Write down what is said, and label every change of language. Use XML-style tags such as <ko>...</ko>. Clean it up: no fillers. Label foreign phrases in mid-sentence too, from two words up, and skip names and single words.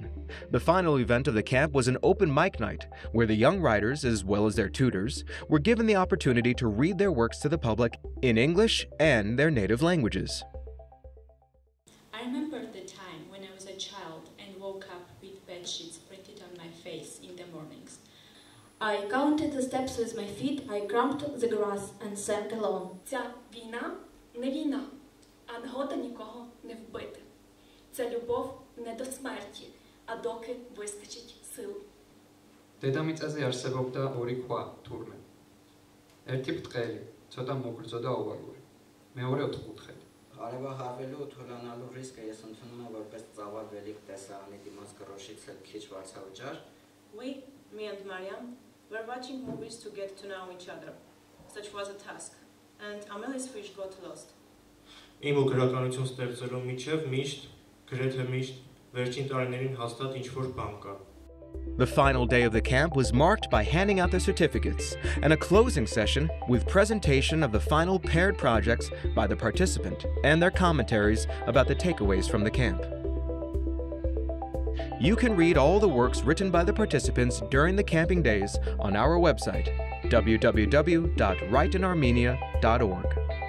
<en>The final event of the camp was an open mic night, where the young writers, as well as their tutors, were given the opportunity to read their works to the public in English and their native languages. I remember the time when I was a child and woke up with bed sheets printed on my face in the mornings. I counted the steps with my feet, I cramped the grass and sang alone.</en> <uk>Ця війна не війна, а нагода нікого не вбити. Це любов не до смерті, а доки вистачить сил.</uk> <ka>დედამიწაზე არსებობდა ორი ქვა, თურმე. ერთი ბრტყელი, ცოტა მოგრძო და ოვალური. მეორე ოთხკუთხედი.</ka> <hy>Արևահարվելու թուլանալու ռիսկը ես ընդունում եմ որպես ծավալ վելիք տեսարանի դիմաց գրոշից էլ քիչ վարձավճար.</hy> <en>We, me and Mariam, were watching movies to get to know each other. Such was a task, and Amelia's fish got lost.</en> <hy>Իմ ու գրականություն ստեղծելու միջև միշտ, գրեթե միշտ, վերջին տարիներին հաստատ ինչ-որ բան կա.</hy> <en>The final day of the camp was marked by handing out the certificates and a closing session with presentation of the final paired projects by the participant and their commentaries about the takeaways from the camp. You can read all the works written by the participants during the camping days on our website, www.writeinarmenia.org.</en>